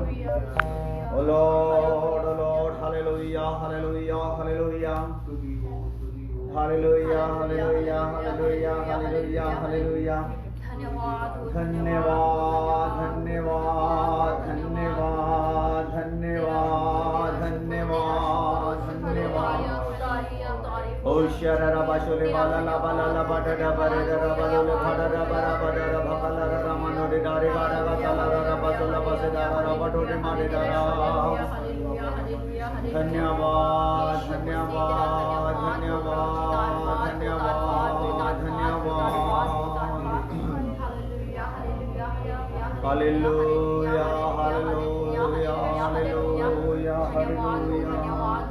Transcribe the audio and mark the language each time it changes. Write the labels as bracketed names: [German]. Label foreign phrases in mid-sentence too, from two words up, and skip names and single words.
[English] Oh Lord, hallelujah, hallelujah, hallelujah. Hallelujah, hallelujah, hallelujah, hallelujah, hallelujah. [Nepali] धन्यवाद धन्यवाद धन्यवाद धन्यवाद धन्यवाद धन्यवाद ओ शररा बाशोले बाला ला बाला ला बाडा डा बरे डा बाला ले भाडा डा बरा बाडा डा भकला रा मनो रे डारे बाडा ला तला रा बासोला बसे डा रा बटोटे मारे डा धन्यवाद धन्यवाद धन्यवाद धन्यवाद धन्यवाद [English] hallelujah hallelujah hallelujah hallelujah